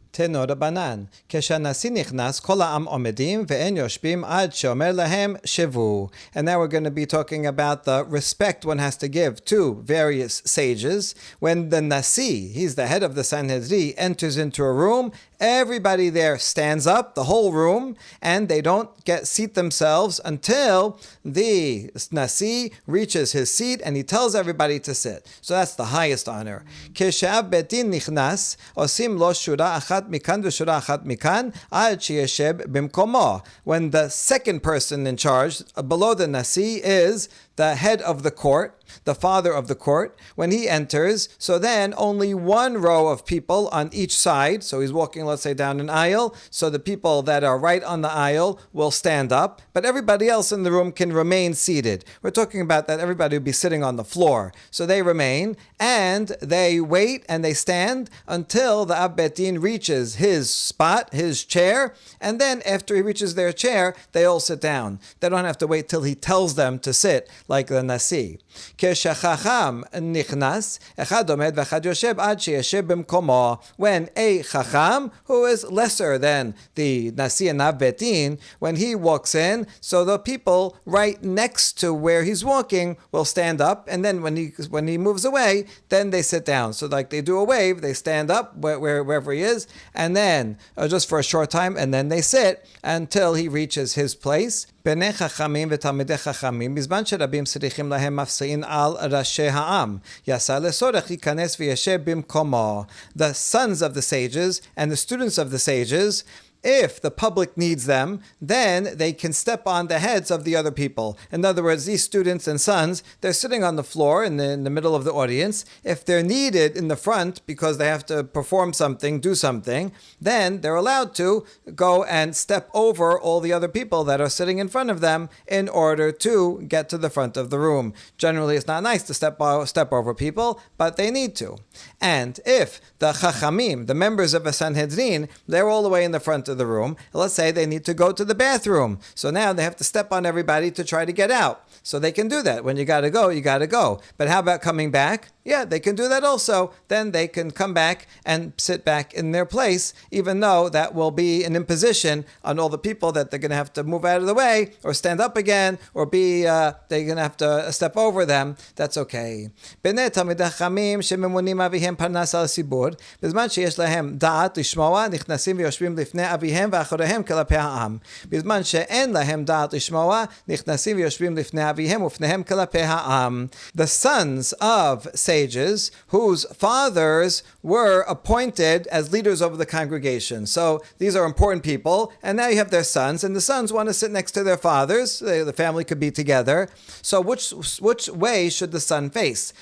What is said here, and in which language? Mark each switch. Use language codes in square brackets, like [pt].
[he] תנו רבנן, כשהנשיא נכנס, כל העם עומדים ואין יושבים עד שאומר להם שבו. [en] And now we're going to be talking about the respect one has to give to various sages. When the Nasi, he's the head of the Sanhedrin, enters into a room, everybody there stands up, the whole room, and they don't seat themselves until the Nasi reaches his seat and he tells everybody to sit. So that's the highest honor. [he] כשהאב בית דין נכנס, עושים לו שורה אחת מכאן ושורה אחת מכאן, עד שישב במקומו. [en] When the second person in charge, below the Nasi, is the head of the court, the father of the court, when he enters, so then only one row of people on each side, so he's walking, let's say, down an aisle, so the people that are right on the aisle will stand up, but everybody else in the room can remain seated. We're talking about that everybody will be sitting on the floor. So they remain, and they wait, and they stand until the Ab Bet Din reaches his spot, his chair, and then after he reaches their chair, they all sit down. They don't have to wait till he tells them to sit, like the Nasi. [he] כשחכם נכנס, אחד עומד ואחד יושב עד שישב במקומו. [en] When a chacham, who is lesser than the Nasi and Av Beit Din, when he walks in, so the people right next to where he's walking will stand up, and then when he moves away, then they sit down. So like they do a wave, they stand up wherever he is, and then just for a short time, and then they sit until he reaches his place. [he] בני חכמים ותלמידי חכמים, בזמן שרבים צריכים להם מפסעים על ראשי העם, יעשה לצורך ייכנס וישב במקומו. [en] The sons of the sages and the students of the sages, if the public needs them, then they can step on the heads of the other people. In other words, these students and sons, they're sitting on the floor in the middle of the audience. If they're needed in the front because they have to perform something, do something, then they're allowed to go and step over all the other people that are sitting in front of them in order to get to the front of the room. Generally, it's not nice to step over people, but they need to. And if the chachamim, the members of a Sanhedrin, they're all the way in the front of the room. Let's say they need to go to the bathroom. So now they have to step on everybody to try to get out. So they can do that. When you got to go, you got to go. But how about coming back? Yeah, they can do that also. Then they can come back and sit back in their place, even though that will be an imposition on all the people that they're going to have to move out of the way or stand up again or they're going to have to step over them. That's okay. [he] בני תלמידי חכמים שממונים אביהם פרנס על הציבור, בזמן שיש להם דעת לשמוע, נכנסים ויושבים לפני אביהם ואחריהם כלפי העם. בזמן שאין להם דעת לשמוע, נכנסים ויושבים לפני אביהם ופניהם כלפי העם. [en] The sons of sages whose fathers were appointed as leaders over the congregation. So these are important people, and now you have their sons, and the sons want to sit next to their fathers. The family could be together. So which way should the son face?